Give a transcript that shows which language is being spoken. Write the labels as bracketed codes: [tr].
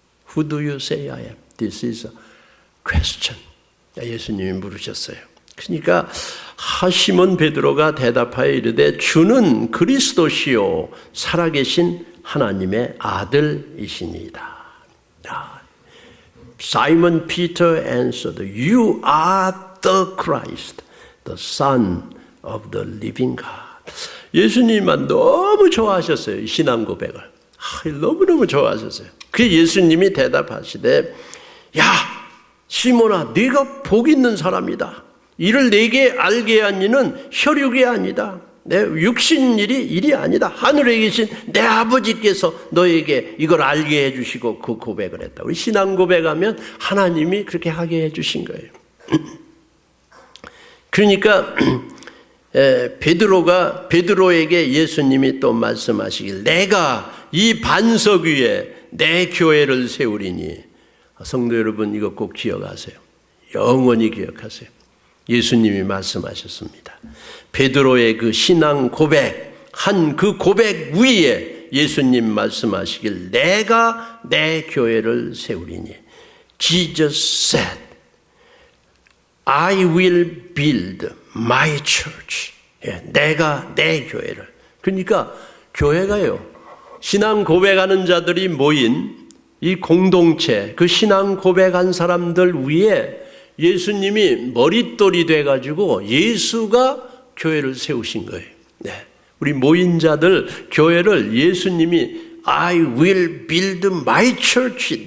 [en] Who do you say I am? This is a question. [ko] 예수님이 물으셨어요. 그러니까 시몬 베드로가 대답하여 이르되 주는 그리스도시요 살아계신 하나님의 아들이시니이다. [en] Simon Peter answered, You are the Christ, the Son of the living God. [ko] 예수님만 너무 좋아하셨어요. 신앙 고백을. 너무너무 좋아하셨어요. 그 예수님이 대답하시되 야 시몬아 네가 복 있는 사람이다. 이를 내게 알게 한 이는 혈육이 아니다. 내 육신일이 일이 아니다. 하늘에 계신 내 아버지께서 너에게 이걸 알게 해주시고 그 고백을 했다. 우리 신앙 고백하면 하나님이 그렇게 하게 해주신 거예요. 그러니까 베드로에게 예수님이 또 말씀하시길 내가 이 반석 위에 내 교회를 세우리니. 성도 여러분 이거 꼭 기억하세요. 영원히 기억하세요. 예수님이 말씀하셨습니다. 베드로의 그 신앙 고백, 그 고백 위에 예수님 말씀하시길 내가 내 교회를 세우리니. [en] Jesus said, I will build my church. [ko] 내가 내 교회를. 그러니까 교회가요. 신앙 고백하는 자들이 모인 이 공동체, 그 신앙 고백한 사람들 위에 예수님이 머릿돌이 돼가지고 예수가 교회를 세우신 거예요. 네. 우리 모인 자들 교회를 예수님이 [en] I will build my church.